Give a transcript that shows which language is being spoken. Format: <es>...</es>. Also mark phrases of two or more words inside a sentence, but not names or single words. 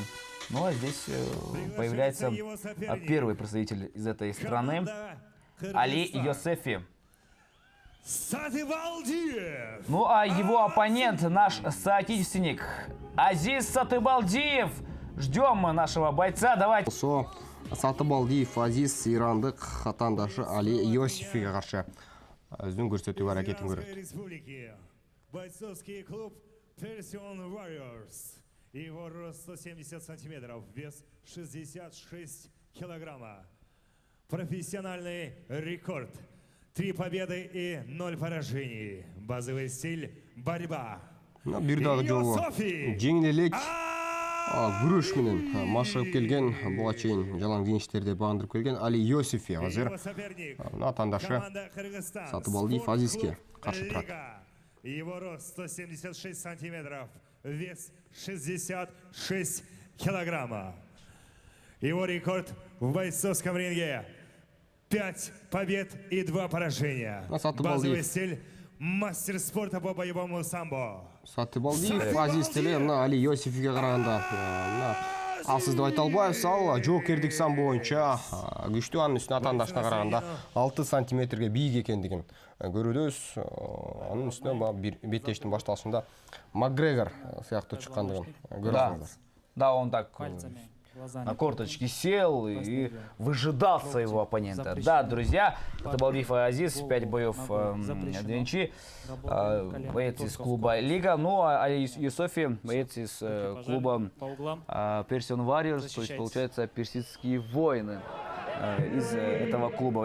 <ru>Ну а здесь появляется первый представитель из этой страны, Али Йосефи. Ну а его оппонент, наш соотечественник Азиз Сатыбалдиев. Ждем нашего бойца. Давайте.</ru> <ky>Сатыбалдиев Азиз ирандык хатандашы Али Йосефиге каршы өзүнүн көрсөтүү аракетин көрөт. Бойцовский клуб Persian Warriors.</ky> <ru>Его рост 170 сантиметров, вес 66 килограмма. Профессиональный рекорд. 3 победы и 0 поражений. Базовый стиль борьба.</ru> <ky>Бир дагы жолу жеңил элек күрөш менен машыгып келген, буга чейин жалаң деништерде багындырып келген Али Йосефи азыр атандашы Сатыбалдиев Азизге каршы турат.</ky> <ru>Его рост 176 сантиметров, вес 66 килограмма. Его рекорд в бойцовском ринге 5 побед и 2 поражения. Базовый стиль мастер спорта по боевому самбо.</ru> <ky>Сатыбалдиев Азиз теле мына Али Йосефиге караганда алсыз деп айта албайбыз. Ал жоокердик самбо боюнча күчтүү, анын үстүнө атаандашына караганда 6 сантиметрге бийик экендигин көрөбүз. Анын үстүнө беттештин башталышында Макгрегор сыяктуу чыккандыгын көрөсүңүздөр.</ky> <ru>Да, он так на корточки сел и выжидал своего оппонента. Да, друзья, это Балдиев Азиз, 5 боев, 2 ничьи, боец из клуба Лига. Ну, а Али Йосефи, боец из клуба Persian Warriors, то есть, получается, персидские воины из этого клуба.</ru>